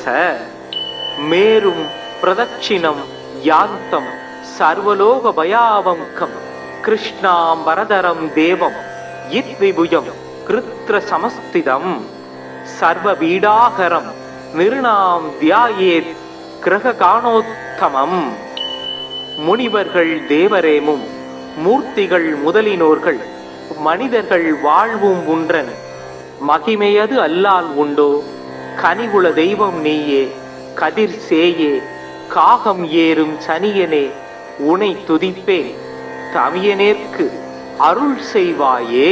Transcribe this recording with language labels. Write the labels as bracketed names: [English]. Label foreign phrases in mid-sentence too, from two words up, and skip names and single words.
[Sanskrit] मेरुं प्रदक्षिणं यान्तं सर्वलोकभयावङ्कं कृष्णाम्बरधरं देवं यद्विभुजं कृत्रसमस्थितं सर्वपीडाहरं निर्णां ध्यायेत् கிரககாணோத்தமம். [Tamil] முனிவர்கள் தேவரேமும் மூர்த்திகள் முதலினோர்கள் மனிதர்கள் வாழ்வும் உன்றன் மகிமையது அல்லால் உண்டோ. கனிவுள தெய்வம் நீயே கதிர் சேயே காகம் ஏறும் சனியனே உனை துதிப்பேன் தமியனேற்கு அருள் செய்வாயே.